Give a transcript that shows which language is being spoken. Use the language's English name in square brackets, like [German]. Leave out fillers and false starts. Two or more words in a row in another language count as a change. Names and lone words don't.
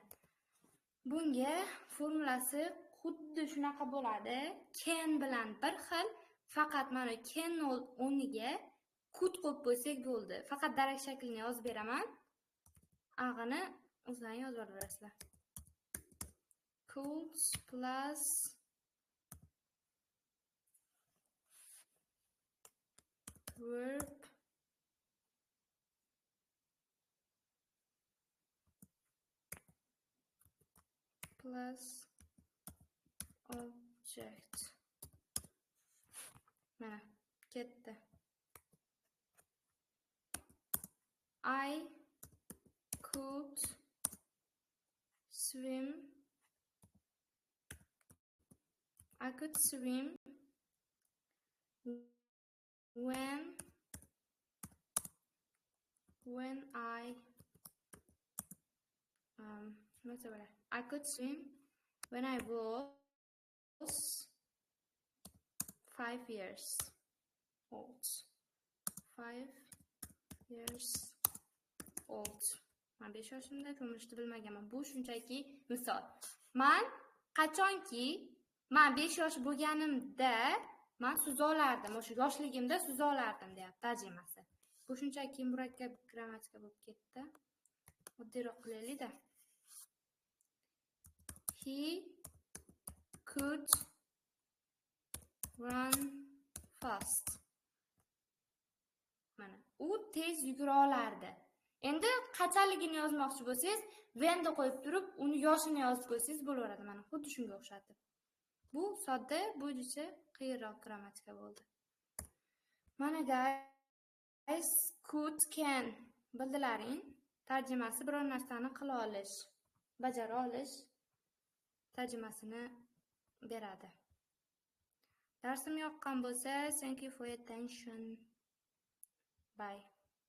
[Uzbek] Bunga formulasi xuddi shunaqa bo'ladi. Can bilan bir xil, faqat mana can o'rniga could qo'yib qo'ysak bo'ldi. Faqat darak shaklini yozib beraman. Ag'ini o'zlaring yozib olasizlar. [English] Could plus verb plus object. [Uzbek] Mana ketdi. [English] I could swim. I could swim when I could swim when I was 5 years old. 5 years old. [Uzbek] Men 5 yoshimda turmushni bilmaganman. Bu shunchaki misol. Men qachonki men 5 yosh bo'lganimda men suza olardim. O'sha yoshligimda suza olardim deyapti tarjimasi. Bu shunchaki murakkab grammatika bo'lib ketdi. Oddiyroq qilaylik-da. [English] He could run fast. [Uzbek] Mana, u tez yugura olardi. Endi qanchaligini yozmoqchi bo'lsangiz, when da qo'yib turib, uni yoshini yozib qo'ysangiz bo'laveradi. Mana xuddi shunga o'xshatib. Bu sodda, bo'yicha qiyinroq grammatika bo'ldi. Mana [English] guys, could, can [Uzbek] bildilaring. Tarjimasi biror narsani qila olish, bajara olish tarjimasini beradi. Darsim yoqqan bo'lsa, [English] thank you for your attention. Bye.